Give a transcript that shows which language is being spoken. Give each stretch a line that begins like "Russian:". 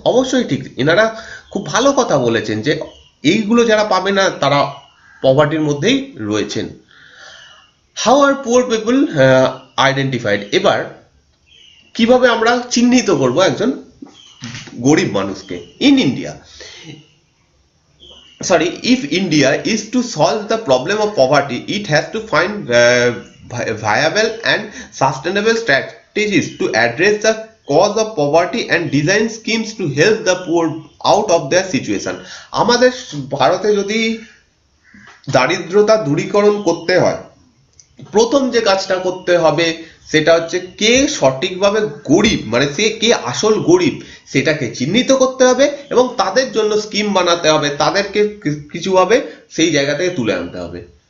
Bangla: অবশ্যই ঠিক, এনারা খুব ভালো কথা বলেছেন যে এইগুলো যারা পাবে না তারা পভার্টির মধ্যেই রয়েছেন।
English: how are poor people identified,
Bangla: এবার কিভাবে আমরা চিহ্নিত করব একজন গরিব মানুষকে?
English: In India, sorry, if India is to solve the problem of poverty, it has to find viable and sustainable strategies to address the cause of poverty and design schemes to help the poor out of their situation.
Bangla: আমাদের ভারতে যদি দারিদ্রতা দূরীকরণ করতে হয়, প্রথম যে কাজটা করতে হবে সেটা হচ্ছে কে সঠিকভাবে গরিব, মানে সে কে আসল গরিব সেটাকে চিহ্নিত করতে হবে, এবং তাদের জন্য স্কিম বানাতে হবে, তাদেরকে কিছুভাবে সেই জায়গা থেকে তুলে আনতে হবে।